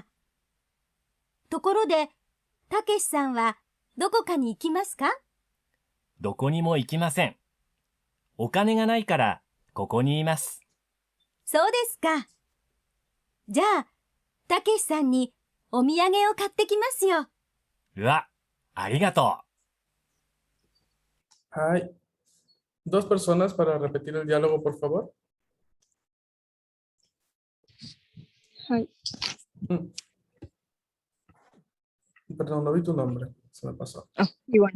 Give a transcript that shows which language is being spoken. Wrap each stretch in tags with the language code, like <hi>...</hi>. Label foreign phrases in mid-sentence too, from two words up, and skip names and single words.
<ja>ところで、たけしさんはどこかに行きますか？どこにも行きません。お金がないからここにいます。そうですか。じゃあ、たけしさんにお土産を買ってきますよ。うわ、ありがと</ja> <es>Hay 2 personas para repetir el diálogo, por favor.</es> <ja>はい。</ja> <es>Perdón, no vi tu nombre. Se me pasó. Iván.</es>